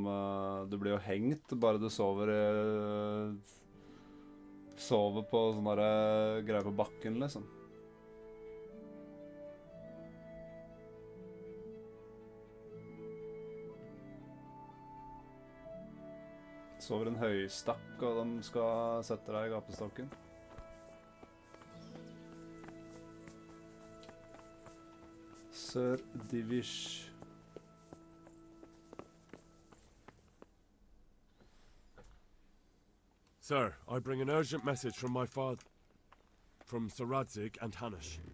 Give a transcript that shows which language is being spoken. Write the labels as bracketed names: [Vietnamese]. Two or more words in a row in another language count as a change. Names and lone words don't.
[Norwegian] Du blir jo hengt, bare du sover i... Sover på sånne der greier på bakken, liksom. Sover en høystakk, og de skal sette deg i gapestokken. [English] Sir Divish. Sir, I bring an urgent message from my father, from Sir Radzig and Hanush.